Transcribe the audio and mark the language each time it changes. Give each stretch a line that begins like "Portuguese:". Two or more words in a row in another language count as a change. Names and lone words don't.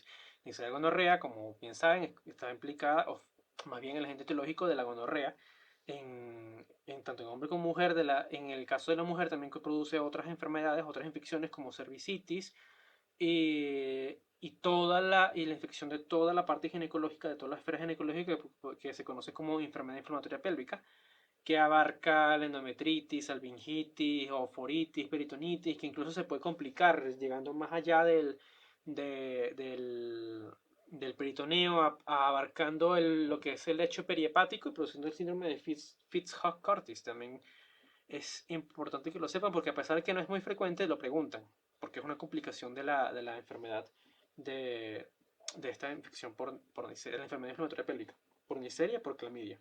Spanish: Neisseria gonorrea, como bien saben, está implicada, o más bien el agente etiológico de la gonorrea, tanto en hombre como mujer. En el caso de la mujer también que produce otras enfermedades, otras infecciones como cervicitis y la infección de toda la parte ginecológica, de toda la esfera ginecológica que se conoce como enfermedad inflamatoria pélvica, que abarca la endometritis, albingitis, oforitis, peritonitis, que incluso se puede complicar llegando más allá de- del, del peritoneo, abarcando lo que es el lecho perihepático y produciendo el síndrome de Fitz-Hugh-Curtis. También es importante que lo sepan porque a pesar de que no es muy frecuente, lo preguntan, porque es una complicación de la enfermedad de, de esta infección por la enfermedad inflamatoria pélvica, por Neisseria, por clamidia.